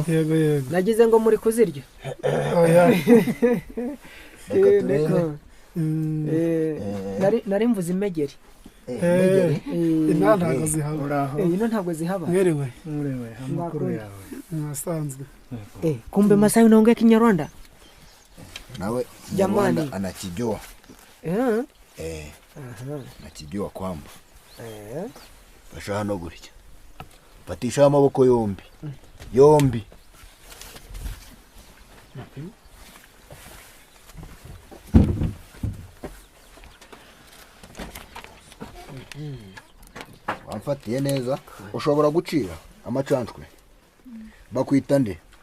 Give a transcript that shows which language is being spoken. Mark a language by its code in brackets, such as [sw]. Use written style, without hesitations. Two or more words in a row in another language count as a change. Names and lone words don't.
[rw] yego yego nagize ngo muri kuzirya nari mvuze imegeri ino ntabwo zihaba ino ntabwo zihaba mwerewe amakuru yawe asanzwe [sw] kumbe Masai unaongea Kinyarwanda [rw] nawe [sw] jamani anakijua nakijua kwamba [rw] fasha hano gutya fatisha amaboko yombi yombi wamfatiye neza ushobora gucira amacanshwe bakwita nde